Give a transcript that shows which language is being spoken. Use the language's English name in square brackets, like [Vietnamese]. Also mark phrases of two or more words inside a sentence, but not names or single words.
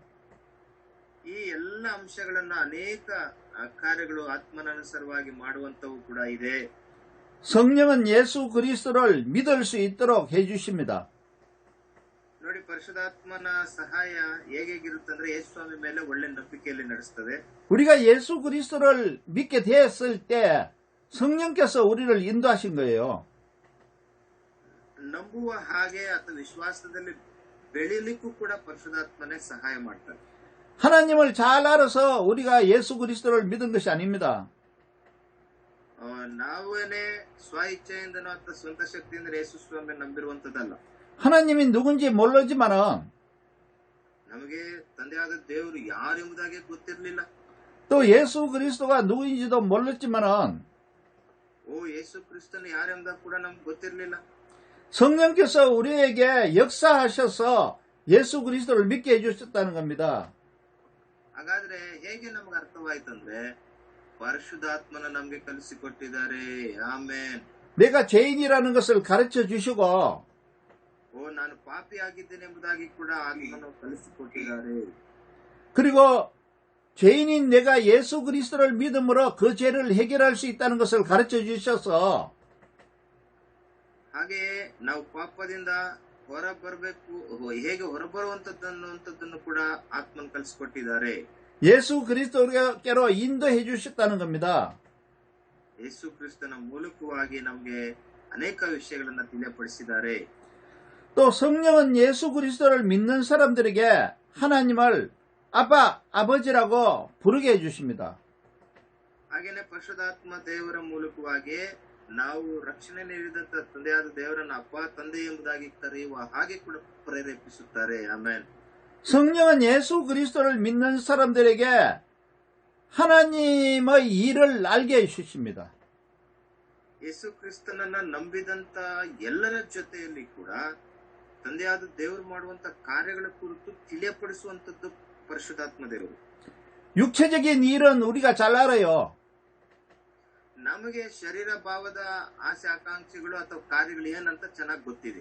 [Kannada] ಈ ಎಲ್ಲ ಅಂಶಗಳನ್ನ ಅನೇಕ ಕಾರ್ಯಗಳು ಆತ್ಮನಾನುಸಾರವಾಗಿ ಮಾಡುವಂತವು ಕೂಡ ಇದೆ. [Korean] 성령은 예수 그리스도를 믿을 수 있도록 해주십니다. [Kannada] ನೋಡಿ, ಪರಿಶುದ್ಧಾತ್ಮನ ಸಹಾಯ ಹೇಗಿರುತ್ತಂದ್ರೆ ಯೇಸು ಸ್ವಾಮಿ ಮೇಲೆ ಒಳ್ಳೆ ನಂಬಿಕೆಯಲ್ಲಿ ನಡೆಸ್ತದೆ. [Korean] 우리가 예수 그리스도를 믿게 되었을 때 성령께서 우리를 인도하신 거예요. [Kannada] ನಂಬುವ ಹಾಗೆ ಅಥವಾ ವಿಶ್ವಾಸದಲ್ಲಿ ಬೆಳೀಲಿಕ್ಕೂ ಕೂಡ ಪರಿಶುದ್ಧಾತ್ಮನೇ ಸಹಾಯ ಮಾಡ್ತಾರೆ. [Korean] 하나님을 잘 알아서 우리가 예수 그리스도를 믿은 것이 아닙니다. [Kannada] ನಾವೇನೆ ಸ್ವ ಇಚ್ಛೆಯಿಂದನೋ ಅಥವಾ ಸ್ವಂತ ಶಕ್ತಿಯಿಂದ ಯೇಸು ಸ್ವಾಮಿ ನಂಬಿರುವಂತದ್ದಲ್ಲ. [Korean] 하나님이 누군지 모르지만은 [Kannada] ನಮಗೆ ತಂದೆಯಾದ ದೇವರು ಯಾರೆಂಬುದಾಗಿ ಗೊತ್ತಿರಲಿಲ್ಲ. [Korean] 또 예수 그리스도가 누구인지도 몰랐지만은 [Kannada] ಯೇಸು ಕ್ರಿಸ್ತನು ಯಾರೆಂಬುದಾಗಿ ಕೂಡ ನಮ್ಗೆ ಗೊತ್ತಿರಲಿಲ್ಲ. [Korean] 성령께서 우리에게 역사하셔서 예수 그리스도를 믿게 해주셨다는 겁니다. [Kannada] ಹಾಗಾದ್ರೆ ಹೇಗೆ ನಮ್ಗೆ ಅರ್ಥವಾಯ್ತಂದ್ರೆ ಪರಿಶುದ್ಧಾತ್ಮನ ನಮ್ಗೆ ಕಲಿಸಿಕೊಟ್ಟಿದ್ದಾರೆ. ಆಮೇನ್. [Korean] 내가 죄인이라는 것을 가르쳐 주시고 [Kannada] ನಾನು ಪಾಪಿ ಆಗಿದ್ದೇನೆ ಎಂಬುದಾಗಿ ಕೂಡ ಆತ್ಮನು ಕಲಿಸಿಕೊಟ್ಟಿದ್ದಾರೆ. [Korean] 그리고 죄인인 내가 예수 그리스도를 믿음으로 그 죄를 해결할 수 있다는 것을 가르쳐 주셔서 [Kannada] ಹಾಗೆಯೇ ನಾವು ಪಾಪದಿಂದ ಹೊರಬರಬೇಕು, ಹೇಗೆ ಹೊರಬರುವಂತದ್ದನ್ನು ಕೂಡ ಆತ್ಮನ್ ಕಲಿಸಿಕೊಟ್ಟಿದ್ದಾರೆ. [Korean] 예수 그리스도께로 인도해 주셨다는 겁니다. [Kannada] ಯೇಸು ಕ್ರಿಸ್ತನ ಮೂಲಕವಾಗಿ ನಮಗೆ ಅನೇಕ ವಿಷಯಗಳನ್ನ ತಿಳಿಯಪಡಿಸಿದ್ದಾರೆ. [Korean] 또 성령은 예수 그리스도를 믿는 사람들에게 하나님을 아빠, 아버지라고 부르게 해주십니다. [Kannada] ಹಾಗೇನೆ ಪರಿಶುದ್ಧಾತ್ಮ ದೇವರ ಮೂಲಕವಾಗಿ ನಾವು ರಕ್ಷಣೆ ನೀಡಿದಂತ ತಂದೆಯಾದ ದೇವರನ್ನ ಅಪ್ಪ ತಂದೆ ಎಂಬುದಾಗಿ ಕರೆಯುವ ಹಾಗೆ ಕೂಡ ಪ್ರೇರೇಪಿಸುತ್ತಾರೆ. ಆಮೆನ್. [Korean] 성령은 예수 그리스도를 믿는 사람들에게 하나님의 일을 알게 해주십니다. [Kannada] ಯೇಸು ಕ್ರಿಸ್ತನನ್ನ ನಂಬಿದಂತ ಎಲ್ಲರ ಜೊತೆಯಲ್ಲಿ ಕೂಡ ತಂದೆಯಾದ ದೇವರು ಮಾಡುವಂತ ಕಾರ್ಯಗಳ ಕುರಿತು ತಿಳಿಯಪಡಿಸುವಂತದ್ದು ಪರಿಶುದ್ಧಾತ್ಮ ದೇವರು. [Korean] 육체적인 일은 우리가 잘 알아요. [Kannada] ನಮಗೆ ಶರೀರ ಭಾವದ ಆಸೆ ಆಕಾಂಕ್ಷೆಗಳು ಅಥವಾ ಕಾರ್ಯಗಳು ಏನಂತ ಚೆನ್ನಾಗಿ ಗೊತ್ತಿದೆ.